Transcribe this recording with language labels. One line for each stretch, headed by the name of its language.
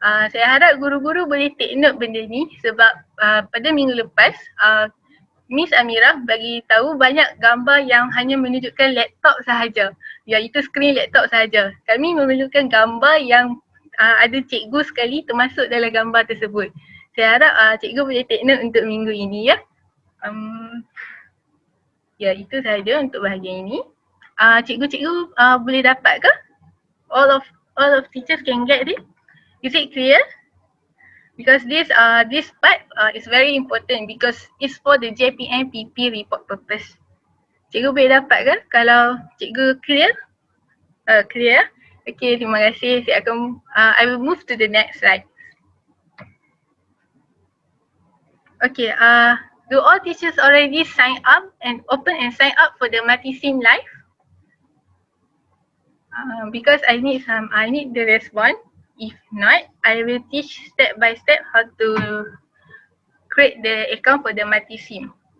Malay: Saya harap guru-guru boleh
English: take note
Malay: benda ni sebab pada minggu lepas Miss Amirah bagi tahu banyak gambar yang hanya menunjukkan laptop sahaja, iaitu skrin laptop sahaja. Kami memerlukan gambar yang ada cikgu sekali termasuk dalam gambar tersebut. Saya harap cikgu boleh
English: take note
Malay: untuk minggu ini ya. Ya, itu sahaja untuk bahagian ini. Cikgu-cikgu boleh dapat ke?
English: All of teachers can get it? Is it clear? Because this part is very important because it's for the JPNPP report purpose.
Malay: Cikgu boleh dapat ke kalau cikgu clear? Clear? Okay, terima kasih.
English: I will move to the next slide. Okay, do all teachers already sign up and sign up for the Multisim live? Because I need the response. If not, I will teach step by step how to create the account for the Multisim.